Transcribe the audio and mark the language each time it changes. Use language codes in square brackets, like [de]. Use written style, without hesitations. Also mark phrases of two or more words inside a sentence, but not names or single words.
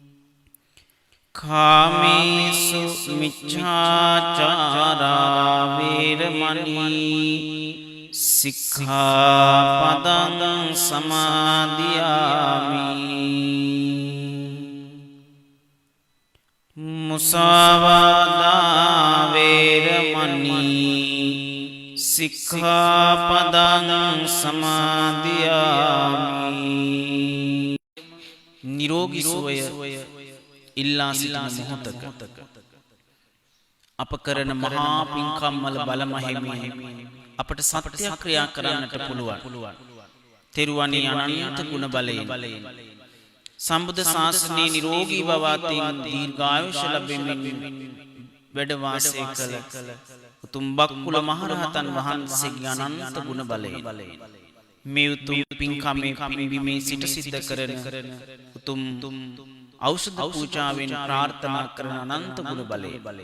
[pi] කාමේසු මිච්ඡාචාරා වේරමණී සික්ඛාපදං සමාදියාමි මුසාවාදා වේරමණී සික්ඛාපදං සමාදියාමි [si] නිරෝගී සුවය ඉල්ලා සිටින මොහොතක අප කරන මහා පින්කම් වල බලමහිමෙන් අපට සත්‍ය ක්‍රියා කරන්නට පුළුවන්. තෙරුවනේ අනන්ත ගුණ බලයෙන් සම්බුද්ධ ශාසනයේ නිරෝගී භවයෙන් දීර්ඝායුෂ ලැබෙමින් වැඩ වාසය කළ උතුම් බක්කුල මහරහතන් වහන්සේගේ අනන්ත ගුණ බලයෙන් මේ උතුම් පින්කමේ පින්බිමේ සිට සිද්ධ කරන උතුම් ඖෂධ පූජාවෙන් ප්‍රාර්ථනා කරන අනන්ත ගුණ බලයෙන්